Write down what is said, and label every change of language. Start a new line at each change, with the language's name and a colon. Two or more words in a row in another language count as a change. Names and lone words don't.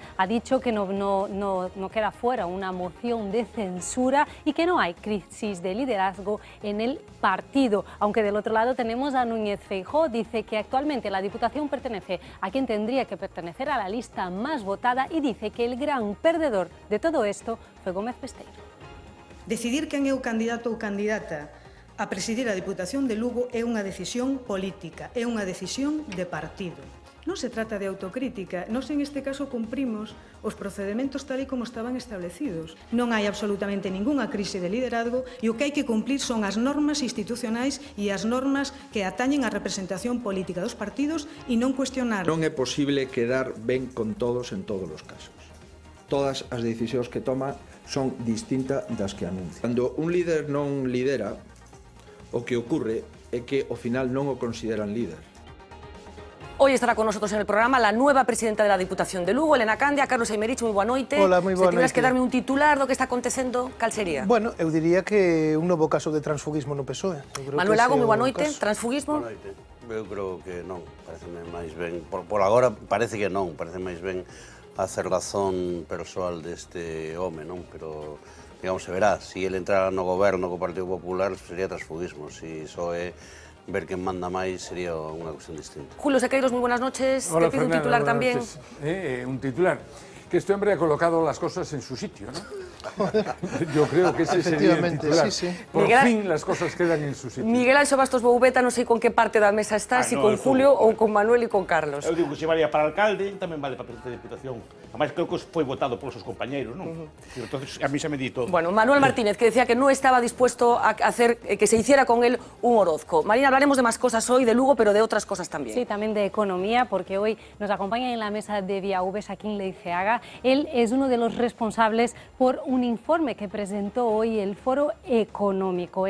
Spanish: Ha dicho que no queda fuera una moción de censura y que no hay crisis de liderazgo en el partido. Aunque del otro lado tenemos a Núñez Feijóo, dice que actualmente la Diputación pertenece a quien tendría que pertenecer a la lista más votada y dice que el gran perdedor de todo esto fue Gómez Besteiro.
Galician: Decidir quen é o candidato ou candidata a presidir a Diputación de Lugo é unha decisión política, é unha decisión de partido. Non se trata de autocrítica, nós en este caso cumprimos os procedementos tal e como estaban establecidos. Non hai absolutamente ningunha crise de liderazgo e o que hai que cumplir son as normas institucionais e as normas que atañen á representación política dos partidos e non cuestionar. Non é posible quedar ben con todos en todos os casos. Todas as decisións que toma son distintas das que anuncia. Cando un líder non lidera, o que ocurre é que ao final non o consideran líder.
Spanish: Hoy estará con nosotros en el programa la nueva presidenta de la Diputación de Lugo, Elena Candia.
Galician: Carlos Eimerich, moi boa noite. Hola, moi boa noite. Se tiveras que darme un titular do que está acontecendo, cal sería? Bueno, eu diría que un novo caso de transfugismo no PSOE. Manuel Lago, moi boa noite. Transfugismo? Boa noite. Eu creo que non, pareceme máis ben. Por agora parece que non, parece máis ben a cerrazón persoal deste home, non? Pero, digamos, se verá, se ele entrara no goberno co Partido Popular sería transfugismo, se só é ver quen manda máis sería unha cuestión distinta.
Spanish: Julio Sequeiros, muy buenas noches. Hola, Te pido un titular también. Un titular. Que este hombre ha colocado las cosas en su sitio, ¿no? Yo creo que ese sería el titular. Sí, sí. Por fin las cosas quedan en su sitio.
Galician: Miguel Anxo Bastos Boubeta, non sei con que parte da mesa está, si con Julio ou con Manuel e con Carlos. Eu digo que se valía para alcalde, tamén vale para presidente de Diputación. Además, creo que foi votado polos seus compañeiros, non?
Spanish: Entonces, a mí se me di todo. Bueno, Manuel Martínez, que decía que no estaba dispuesto a hacer que se hiciera con él un Orozco. Marina, hablaremos de más cosas hoy, de Lugo, pero de otras cosas también. Sí, también de economía, porque hoy nos acompaña en la mesa de Vía V Joaquín Leiceaga. Él es uno de los responsables por un informe que presentó hoy el Foro Económico.